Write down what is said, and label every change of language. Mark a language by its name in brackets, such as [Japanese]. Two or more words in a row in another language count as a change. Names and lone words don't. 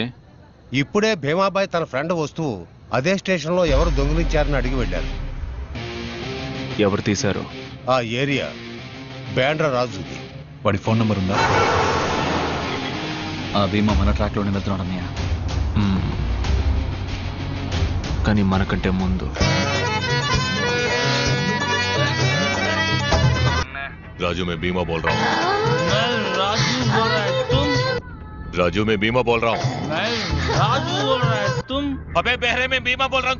[Telugu] ఇప్పుడే భీమాబాయ్ తన ఫ్రెండ్ వస్తువు అదే స్టేషన్లో ఎవరు దొంగిలించారని అడిగి వెళ్ళారు. ఎవరు తీశారు? ఆ ఏరియా బ్యాండ్రా రాజుది. వాడి ఫోన్ నంబర్ ఉందా? ఆ భీమా మన ట్రాక్లోనే వెళ్తున్నాడు అన్నయ్య. కానీ మనకంటే ముందు [Hindi] राजू मैं बीमा बोल रहा हूँ. राजू मैं बीमा बोल रहा हूँ. राजू बोल रहा है तुम? अबे बहरे में बीमा बोल रहा हूँ.